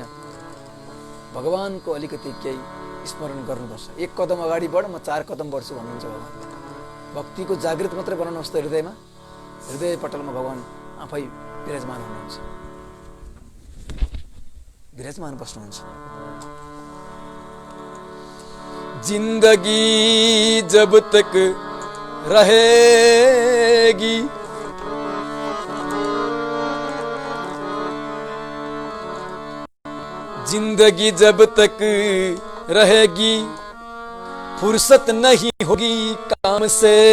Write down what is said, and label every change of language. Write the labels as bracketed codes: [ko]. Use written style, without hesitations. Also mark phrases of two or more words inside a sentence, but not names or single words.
[ne] भगवानको अलिकति केही स्मरण गर्नुपर्छ। 1 कदम अगाडि बढ, म 4 कदम बढ्छु भन्नुहुन्छ भगवान। भक्तिको जागृत मात्रै बनाउनुहोस् त हृदयमा, हृदय पटलमा भगवान आफै विराजमान हुनुहुन्छ, विराजमान बस्नुहुन्छ। [hi] जिंदगी जब तक रहेगी, जिंदगी जब तक रहेगी, फुर्सत नहीं होगी काम से।